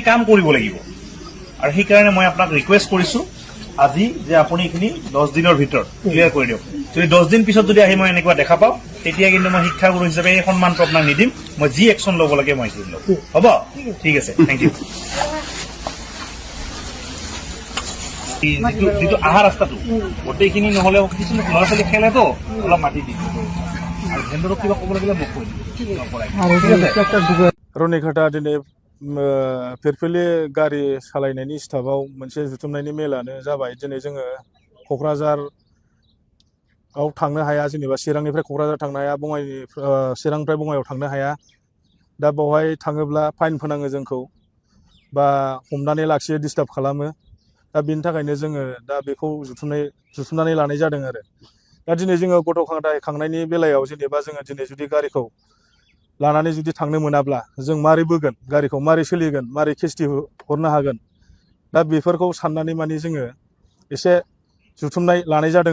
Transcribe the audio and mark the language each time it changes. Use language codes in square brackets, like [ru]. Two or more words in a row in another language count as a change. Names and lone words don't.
[as] কাম কৰিব লাগিব আৰু সেইকাৰণে মই আপোনাক ৰিকুৱেষ্ট কৰিছো আজি যে আপুনি এইখিনি 10 দিনৰ ভিতৰত ক্লিয়াৰ কৰি দিয়ক যদি 10 দিন পিছত যদি আহি মই এনেকুৱা দেখা পাওঁ তেতিয়া কিন্তু মই শিক্ষাগুৰু হিচাপে এই সন্মানটো আপোনাক নিদিম মই যি একশ্যন ল'ব লাগে মই সেইটো ল'ম হ'ব ঠিক আছে [en] thank you [as] যিটো আহা ৰাস্তাটো গোটেইখিনি নহ'লেও কিছু ল'ৰা ছোৱালী খেলেতো অলপ মাতি দিম আৰু ভেণ্ডৰক কিবা ক'ব লাগিলে মোক কৈ দিম [brx] रुनिकाटा दिनै फिरफिलि गारि सालायनायनि स्टाफआव मोनसे जुथुमनायनि मेलानो जाबाय दिनै जोङो क'क्राझाराव थांनो हाया जेनेबा चिरांनिफ्राय क'क्राझार थांनो हाया चिरांनिफ्राय बङाइगाव थांनो हाया दा बेवहाय थाङोब्ला फाइन फोनाङो जोंखौ बा हमनानै लाखियो डिस्टार्ब खालामो दा बेनि थाखायनो जोङो दा बेखौ जुथुमनानै लानाय जादों आरो दा दिनै जोङो गथ' गथाय खांनायनि बेलायाव जेनेबा जोङो दिनै जुदि गारिखौ लानानै जुदि थांनो मोनाब्ला जों मारै बोगोन गारिखौ मारै सोलिगोन मारै किस्ति हरनो हागोन दा बेफोरखौ साननानै माने जोङो एसे जुथुमनानै लानाय